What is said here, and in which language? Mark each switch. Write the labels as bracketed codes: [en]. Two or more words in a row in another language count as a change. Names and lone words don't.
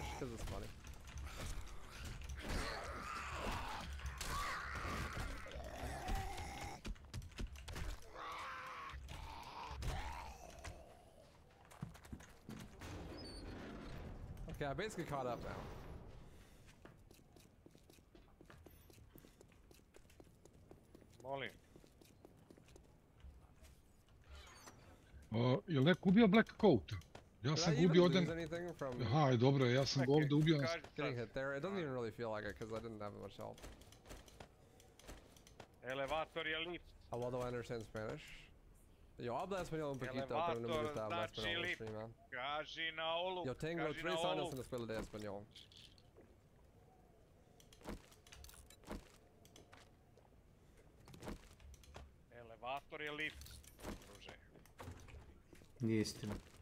[en] Because it's funny. Okay, I basically caught up now. [bs] Molim. Jel neko ubio Black Coat? Ja sam ga ubio ovdje... Aha, dobro, ja sam ga ovdje ubio... [en] Getting hit there, it doesn't even really feel like it because I didn't have much help. [bs] Elevator je lift. [en] Although I understand Spanish. [es] Yo, habla español un poquito, pero no me gusta hablar español en [en] stream, man. [bs] Kaži na olu. [es] Yo tengo 3 años en la escuela de español. [bs] Elevator je lift, druže. Nije istina.